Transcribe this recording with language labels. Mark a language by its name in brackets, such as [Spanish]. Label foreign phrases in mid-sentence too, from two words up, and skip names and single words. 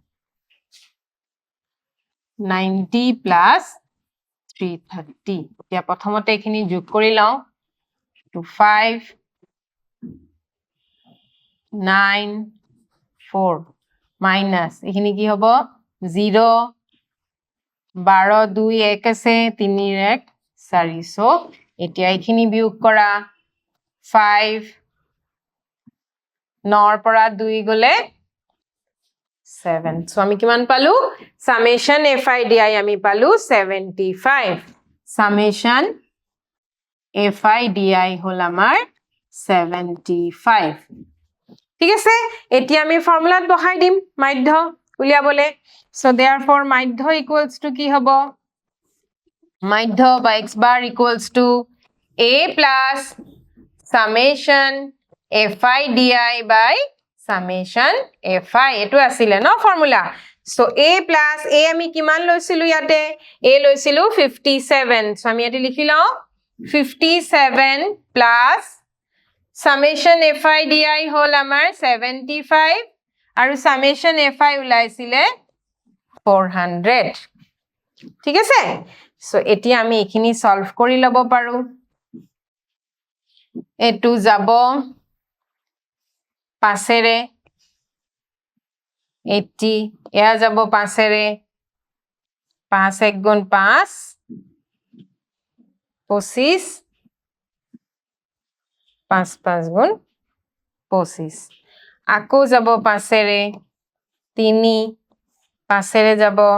[Assamese] 90 plus 330 এতিয়া প্ৰথমতে এখিনি যোগ কৰি লওঁ 25 9 4 minus এখিনি কি হ'ব 0 12 2 1 আছে 3 1 4 সো এতিয়া এখিনি বিয়োগ কৰা 5 9 পৰা 2 গলে 7 সো আমি কিমান পালো [English] summation fi di [Assamese] আমি পালো 75 [English] summation fi di [Assamese] হল আমাৰ 75 ঠিক আছে এতিয়া আমি ফৰ্মুলাত বহাই দিম মাধ্য উলিয়াবলে [English] so therefore [Assamese] মাধ্য [English] equals to [Assamese] কি হ'ব মাধ্য বা [English] x bar equals to a plus summation fi di by summation fi এটো আছিল [Assamese] ন ফৰ্মুলা সো [English] a plus a [Assamese] আমি কিমান লৈছিলো ইয়াতে a লৈছিলো 57 সো আমি ইয়াতে লিখি লও 57 [English] plus summation fi di [Assamese] হল আমাৰ 75 আৰু summation fi উলাইছিলে 400 ঠিক আছে সো এতিয়া আমি এখিনি সলভ কৰি লব পাৰো এটো যাব পাছেৰে 80 এয়া যাব পাছেৰে 5 1 গুণ 5 25 5 5 গুণ 25 আকৌ যাব পাছেৰে 3 পাছেৰে যাব